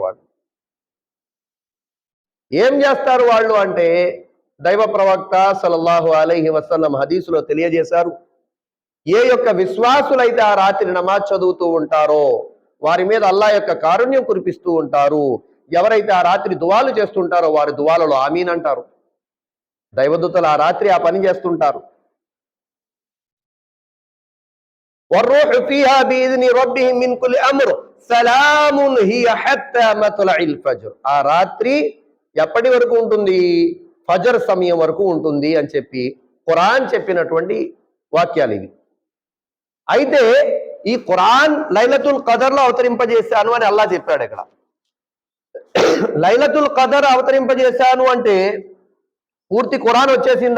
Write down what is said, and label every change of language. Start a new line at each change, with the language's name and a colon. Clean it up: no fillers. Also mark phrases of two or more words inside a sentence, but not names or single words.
Telugu: వాళ్ళు ఏం చేస్తారు వాళ్ళు అంటే, దైవ ప్రవక్త
Arabic: صلى الله عليه وسلم
Telugu: హదీసులో తెలియజేశారు, ఏ యొక్క విశ్వాసులైతే ఆ రాత్రి నమాజ్ చదువుతూ ఉంటారో వారి మీద అల్లాహ్ యొక్క కారుణ్యం కురిపిస్తూ ఉంటారు. ఎవరైతే ఆ రాత్రి దువాలు చేస్తుంటారో వారి దువాలలో ఆమీన్ అంటారు. దైవదూతలు ఆ రాత్రి ఆ పని చేస్తుంటారు.
Arabic: والروح فيها بإذن ربهم من كل أمر سلام هي حتى مطلع الفجر.
Telugu: ఆ రాత్రి ఎప్పటి వరకు ఉంటుంది? ఫజర్ సమయం వరకు ఉంటుంది అని చెప్పి ఖురాన్ చెప్పినటువంటి వాక్యాలు ఇవి. అయితే ఈ ఖురాన్ లైలతుల్ ఖదర్లో అవతరింపజేశాను అని అల్లాహ్ చెప్పాడు. ఇక్కడ లైలతుల్ ఖదర్ అవతరింపజేశాను అంటే పూర్తి ఖురాన్ వచ్చేసిందా?